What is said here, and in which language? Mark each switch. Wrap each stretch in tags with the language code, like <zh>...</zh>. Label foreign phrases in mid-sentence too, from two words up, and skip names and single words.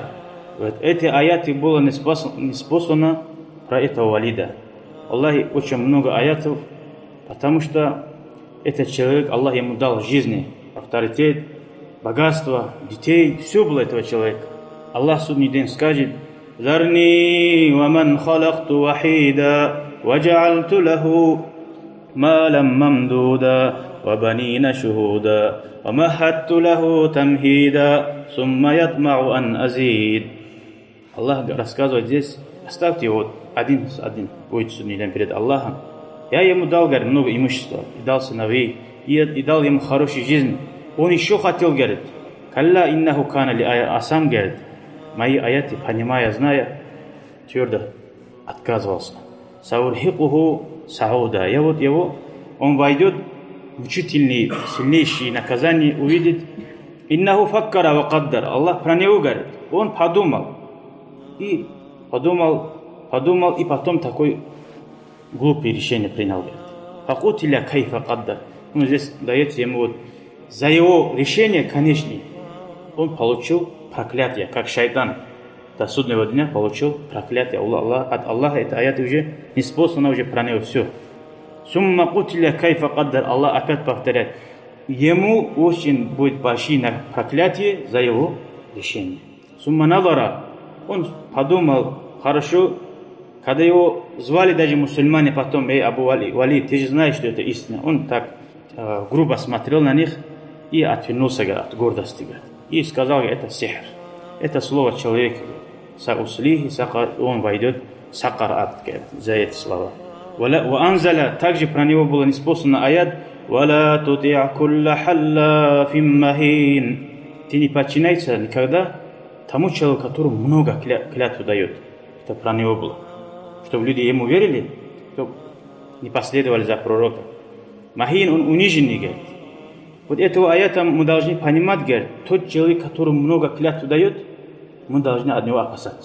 <ru>Вот эти аяты было неспослано про этого Валида. Аллахи очень много аятов, потому что этот человек, Аллах ему дал жизни, авторитет, богатство, детей, все было этого человека. Аллах судный день скажет:</ru> <ar>«ذرني ومن خلقت وحيدا وجعلت له مالا ممدودا وبنين شهودا ومهدت له تمهيدا ثم يطمع أن أزيد».</ar> <ru>Аллах рассказывает здесь: оставьте его один будет судный день перед Аллахом. Я ему дал, говорит, много имущества, и дал сыновей, и дал ему хорошую жизнь. Он еще хотел, говорит,</ru> <ar>«كلا إنه كان لآيا»,</ar> <ru>а сам, говорит, мои аяты, понимая, зная, твердо отказывался.</ru> <ar>«سأرهقه صعودا».</ar> <ru>Я вот его, он войдет, мучительные, сильнейшие наказания увидит.</ru> <ar>«إنه فكر وقدر».</ar> <ru>Аллах про него говорит, он подумал, и потом такой глупое решение принял.</ru> <ar>«فقتل كيف قدر».</ar> <ru>Ну, здесь дается ему вот за его решение, конечно, он получил проклятие, как шайтан до судного дня получил проклятие от Аллаха. Это аят уже неспослано, уже про него все.</ru> <ar>«ثم قتل كيف قدر».</ar> <ru>Аллах опять повторяет, ему очень будет большое проклятие за его решение.</ru> <ar>«ثم نظر».</ar> <ru>Он подумал, хорошо, когда его звали даже мусульмане потом: «Эй, Абу Вали, ты же знаешь, что это истина». Он так грубо смотрел на них и отвернулся от гордости. И сказал: «Это сихр, это слово человека.</ru> <ar>سأصليه سقر»,</ar> <ru>он войдет сакар ад за эти слова. Анзаля, также про него было неспослано аят:</ru> <ar>«ولا تطع كل حلاف مهين».</ar> <ru>Ты не подчиняйся никогда тому человеку, которому много клятву дает. Это про него было. Чтобы люди ему верили, чтобы не последовали за пророка. Махин, он униженный, говорит. Вот этого аята мы должны понимать, говорит, тот человек, которому много клятву дает, мы должны от него опасаться.</ru>